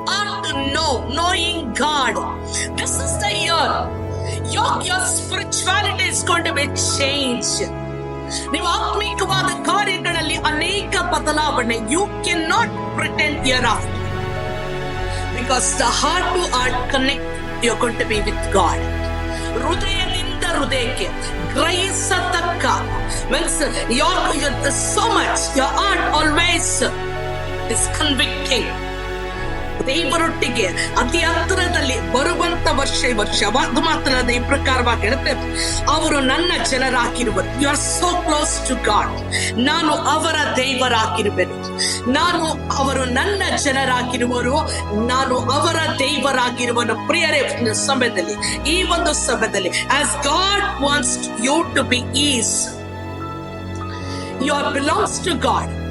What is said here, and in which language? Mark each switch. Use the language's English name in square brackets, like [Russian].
[English] Heart to knowing God. This is the year. Your spirituality is going to be changed. [Kannada] ನೀವು ಆತ್ಮಿಕವಾದ ಕಾರ್ಯಗಳಲ್ಲಿ ಅನೇಕ ಬದಲಾವಣೆ. [English] You cannot pretend hereafter, because the heart to heart connect, you're going to be with God. [Kannada] ಹೃದಯದಿಂದ ಹೃದಯಕ್ಕೆ ಗ್ರಹಿಸತಕ್ಕ, [English] means so much your heart always is convicting. [Kannada] ದೇವರೊಟ್ಟಿಗೆ ಅತಿ ಹತ್ತಿರದಲ್ಲಿ ಬರುವಂತ ವರ್ಷ ಈ ವರ್ಷ. ಅದು ಮಾತ್ರ ಈ ಪ್ರಕಾರವಾಗಿ ಹೇಳುತ್ತೆ, ಅವರು ನನ್ನ ಜನರಾಗಿರುವರು. [English] You are so close to God. [Kannada] ನಾನು ಅವರ ದೇವರಾಗಿರುವೆನು. ಅವರು ನನ್ನ ಜನರಾಗಿರುವರು, ನಾನು ಅವರ ದೇವರಾಗಿರುವನು. ಪ್ರಿಯರೇ, ಸಮಯದಲ್ಲಿ, ಈ ಒಂದು ಸಮಯದಲ್ಲಿ, [English] as God wants you to be ease, you belongs to God.